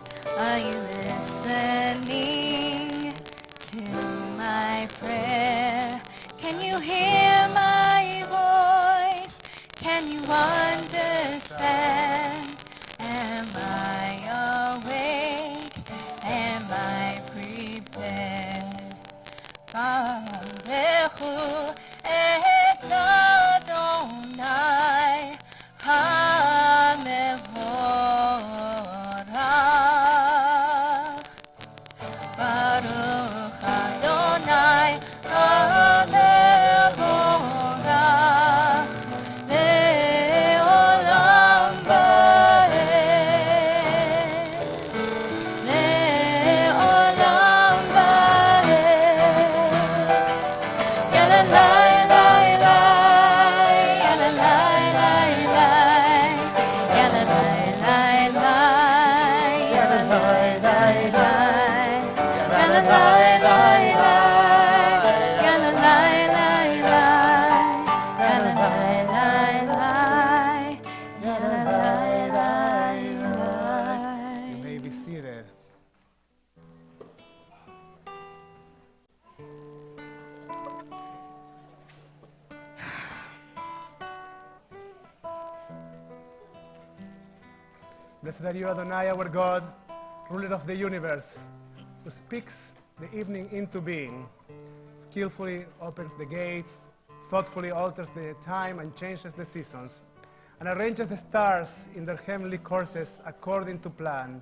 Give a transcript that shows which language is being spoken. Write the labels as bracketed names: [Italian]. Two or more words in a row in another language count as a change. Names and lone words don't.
[English] Are you listening to my prayer? Can you hear my voice? Can you understand? Am I awake? Am I prepared? [Hebrew] ברוך את אדוני המבורך. ברוך אדוני המבורך לעולם ועד, לעולם ועד. Yada lai lai lai, yada lai lai lai, yada lai lai lai, yada lai lai lai, yada lai lai lai, yada lai lai lai, yada lai lai lai, yada lai lai lai. [English] You may be seated. Blessed are you, Adonai, our God, ruler of the universe, who speaks the evening into being, skillfully opens the gates, thoughtfully alters the time and changes the seasons, and arranges the stars in their heavenly courses according to plan.